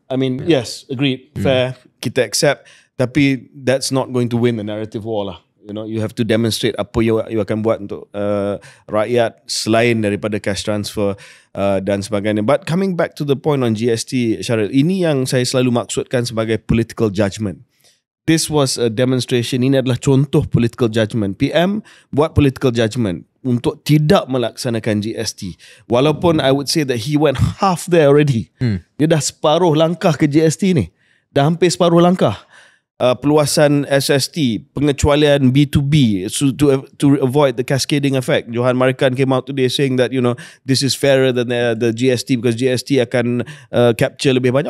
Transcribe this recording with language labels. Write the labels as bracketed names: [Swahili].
[English] I mean, yes, agreed, fair, kita accept, tapi that's not going to win the narrative war lah. You have to demonstrate [Malay] apa you akan buat untuk rakyat selain daripada cash transfer dan sebagainya. [English] But coming back to the point on GST, Syaril, [Malay] ini yang saya selalu maksudkan sebagai [English] political judgement. This was a demonstration. [Malay] Ini adalah contoh political judgement. PM buat political judgement untuk tidak melaksanakan GST. [English] Walaupun I would say that he went half there already. [Malay] Dia dah separuh langkah ke GST ni. Dah hampir separuh langkah. Peluasan SST, pengecualian B2B [English] to avoid the cascading effect. Johan Marikan came out today saying that this is fairer than the GST because GST [Malay] akan capture lebih banyak.